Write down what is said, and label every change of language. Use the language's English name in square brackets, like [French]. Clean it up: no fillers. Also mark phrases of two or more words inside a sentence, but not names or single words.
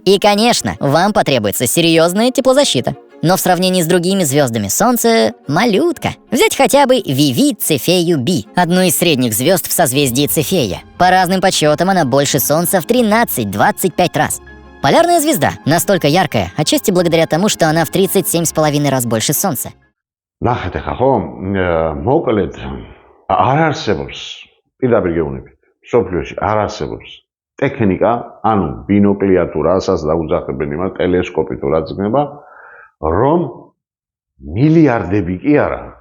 [Russian] И, конечно, вам потребуется серьезная теплозащита. Но в сравнении с другими звездами Солнце — малютка. Взять хотя бы Виви Цефею B, одну из средних звезд в созвездии Цефея. По разным подсчетам она больше Солнца в 13-25 раз. Полярная звезда настолько яркая, отчасти благодаря тому, что она в 37,5 раз больше Солнца. [Georgian] ნახეთ ახლა ხო მოკლედ არ არსებობს პირდაპირ გეუბნებით სოფლიოში არ არსებობს ტექნიკა ანუ ბინოკლია თუ რასაც დაუძახებენ იმას ტელესკოპი თუ რაც იქნება რომ მილიარდები კი არა